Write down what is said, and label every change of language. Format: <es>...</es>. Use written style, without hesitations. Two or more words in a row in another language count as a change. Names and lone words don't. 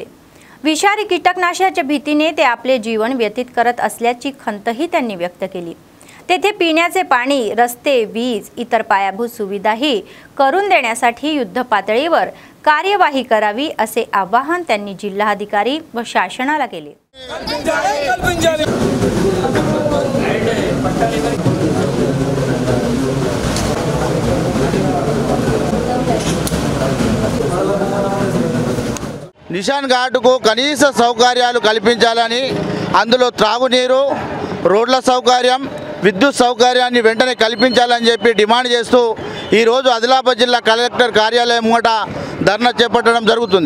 <mr>विषारी कीटकनाशकाच्या भीतीने ते आपले जीवन व्यतीत करत असल्याची खंतही त्यांनी व्यक्त केली। तेथे पिण्याचे पाणी, रस्ते, वीज, इतर पायाभूत सुविधाही करून देण्यासाठी युद्ध पातळीवर कार्यवाही करावी असे आवाहन त्यांनी जिल्हाधिकारी व शासनाला केले।</mr> <te>నిషాన్ ఘాట్కు కనీస సౌకర్యాలు కల్పించాలని, అందులో త్రాగునీరు, రోడ్ల సౌకర్యం, విద్యుత్ సౌకర్యాన్ని వెంటనే కల్పించాలని చెప్పి డిమాండ్ చేస్తూ ఈరోజు ఆదిలాబాద్ జిల్లా కలెక్టర్ కార్యాలయం ముంగట ధర్నా చేపట్టడం జరుగుతుంది।</te>